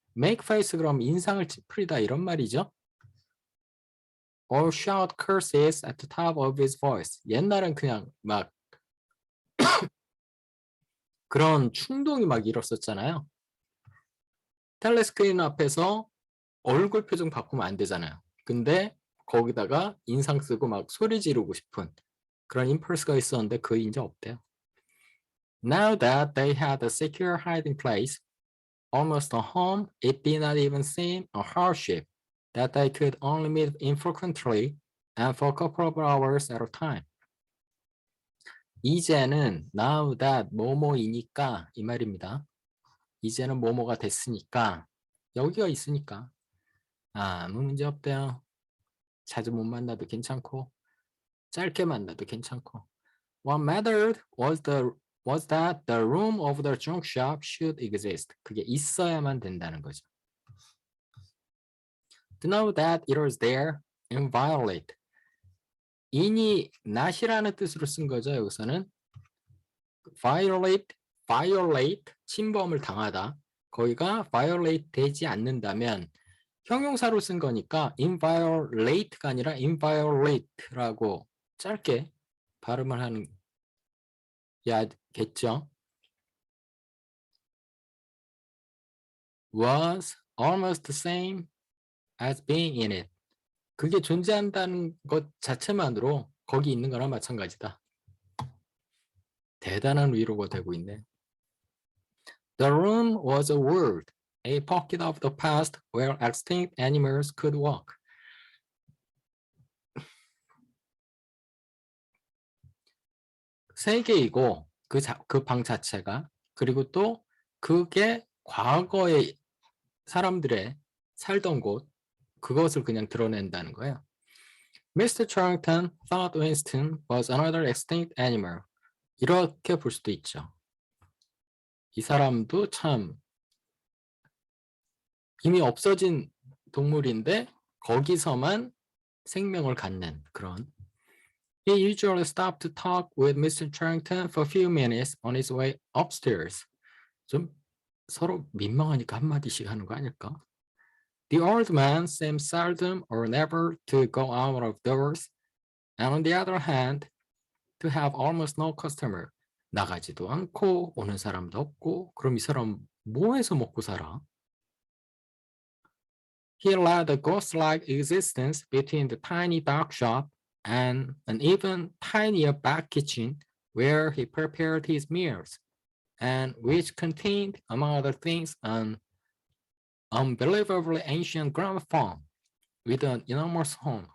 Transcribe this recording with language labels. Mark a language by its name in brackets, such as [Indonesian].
[English] Make face [Korean] 그럼 인상을 찌푸리다 이런 말이죠. [English] Or shout curses at the top of his voice. [Korean] 옛날엔 그냥 막 그런 충동이 막 일었었잖아요. 텔레스크린 앞에서 얼굴 표정 바꾸면 안 되잖아요. 근데 거기다가 인상 쓰고 막 소리 지르고 싶은 그런 임펄스가 있었는데 그게 이제 없대요. [English] Now that they had a secure hiding place, almost a home, it did not even seem a hardship that they could only meet infrequently and for a couple of hours at a time. [Korean] 이제는 now that 뭐뭐이니까 이 말입니다. 이제는 뭐뭐가 됐으니까 여기가 있으니까 아무 문제 없대요. 자주 못 만나도 괜찮고 짧게 만나도 괜찮고. [English] What mattered was that the room of the junk shop should exist. [Korean] 그게 있어야만 된다는 거죠. [English] To know that it was there, inviolate. [Korean] in이 not이라는 뜻으로 쓴 거죠. 여기서는 violate, 침범을 당하다. 거기가 violate 되지 않는다면 형용사로 쓴 거니까 inviolate가 아니라 inviolate라고 짧게 발음을 하는 야겠죠. [English] Was almost the same as being in it. [Korean] 그게 존재한다는 것 자체만으로 거기 있는 거랑 마찬가지다. 대단한 위로가 되고 있네. [English] The room was a world, a pocket of the past where extinct animals could walk. [Korean] 세계이고 그 방 자체가 그리고 또 그게 과거의 사람들의 살던 곳 그것을 그냥 드러낸다는 거예요. [English] Mr. Charlton thought Winston was another extinct animal. [Korean] 이렇게 볼 수도 있죠. 이 사람도 참 이미 없어진 동물인데 거기서만 생명을 갖는 그런. [English] He usually stopped to talk with Mr. Charlton for a few minutes on his way upstairs. [Korean] 좀 서로 민망하니까 한마디씩 하는 거 아닐까? [English] The old man seemed seldom or never to go out of doors, and on the other hand, to have almost no customer. [Korean] 나가지도 않고 오는 사람도 없고 그럼 이 사람 뭐 해서 먹고 살아? [English] He led a ghost-like existence between the tiny dark shop and an even tinier back kitchen where he prepared his meals, and which contained, among other things, an unbelievably ancient gramophone with an enormous horn.